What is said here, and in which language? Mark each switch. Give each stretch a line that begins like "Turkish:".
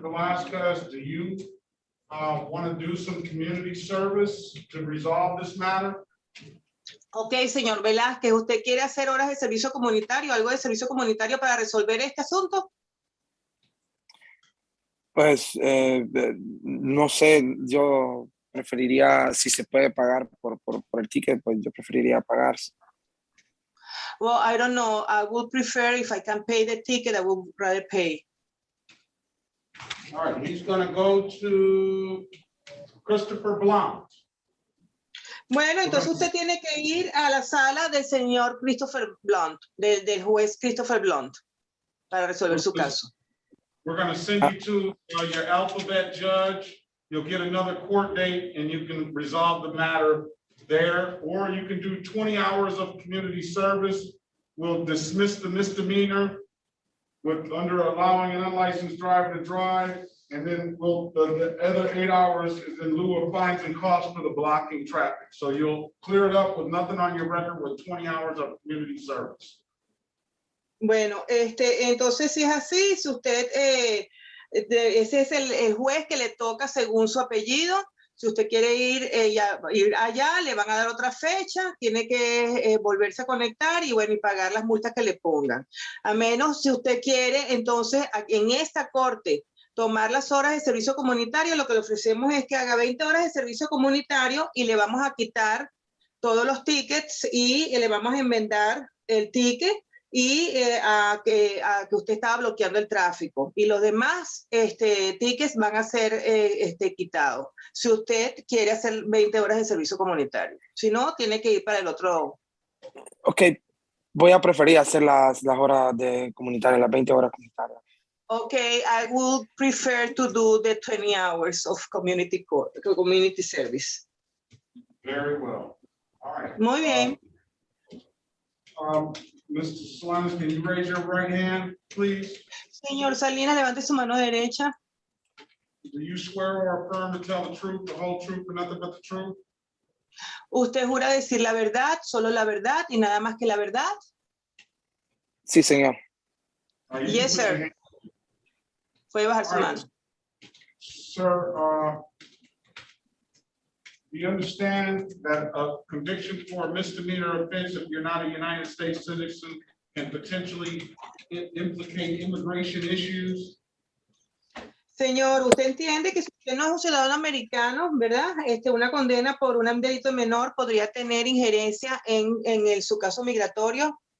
English: Velasquez, do you want to do some community service to resolve this matter?
Spanish: Ok, señor Velázquez, ¿usted quiere hacer horas de servicio comunitario, algo de servicio comunitario para resolver este asunto? Pues no sé, yo preferiría, si se puede pagar por el ticket, pues yo preferiría pagar.
English: Well, I don't know. I would prefer if I can pay the ticket, I would rather pay. All right, he's going to go to Christopher Blount.
Spanish: Bueno, entonces usted tiene que ir a la sala del señor Christopher Blount, del juez Christopher Blount, para resolver su caso.
English: We're going to send you to your alphabet judge. You'll get another court date and you can resolve the matter there, or you can do 20 hours of community service. We'll dismiss the misdemeanor under allowing an unlicensed driver to drive, and then the other 8 hours is in lieu of fines and costs for the blocking traffic. So you'll clear it up with nothing on your record with 20 hours of community service.
Spanish: Bueno, entonces si es así, si usted, ese es el juez que le toca según su apellido. Si usted quiere ir allá, le van a dar otra fecha, tiene que volverse a conectar y bueno, y pagar las multas que le pongan. A menos si usted quiere, entonces, en esta corte, tomar las horas de servicio comunitario, lo que le ofrecemos es que haga 20 horas de servicio comunitario y le vamos a quitar todos los tickets y le vamos a enmendar el ticket y a que usted estaba bloqueando el tráfico. Y los demás tickets van a ser quitados. Si usted quiere hacer 20 horas de servicio comunitario. Si no, tiene que ir para el otro. Ok, voy a preferir hacer las horas de comunitarias, las 20 horas comunitarias.
English: Ok, I would prefer to do the 20 hours of community service. Very well. All right.
Spanish: Muy bien.
English: Mr. Salinas, can you raise your right hand, please?
Spanish: Señor Salinas, levante su mano derecha.
English: Do you swear or affirm to tell the truth, the whole truth, and nothing but the truth?
Spanish: ¿Usted jura decir la verdad, solo la verdad y nada más que la verdad? Sí, señor.
English: Yes, sir.
Spanish: Puede bajar su mano.
English: Sir, do you understand that a conviction for a misdemeanor offense, if you're not a United States citizen, can potentially implicate immigration issues.
Spanish: Señor, usted entiende que si usted no es un ciudadano americano, ¿verdad? Una condena por un delito menor podría tener injerencia en su caso migratorio.